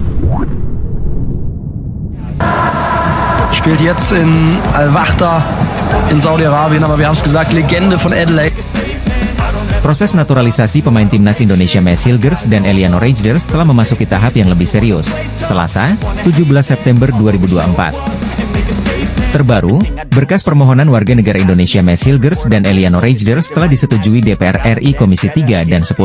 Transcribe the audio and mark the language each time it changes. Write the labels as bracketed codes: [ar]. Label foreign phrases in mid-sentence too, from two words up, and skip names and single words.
[de] Spielt jetzt in Al-Wahda in Saudi-Arabien, aber wir haben es gesagt, Legende von Adelaide. [id] Proses naturalisasi pemain timnas Indonesia Maes Hilgers dan Eliano Rejders telah memasuki tahap yang lebih serius. Selasa, 17 September 2024. Terbaru, berkas permohonan warga negara Indonesia Maes Hilgers dan Eliano Rejders telah disetujui DPR RI Komisi 3 dan 10.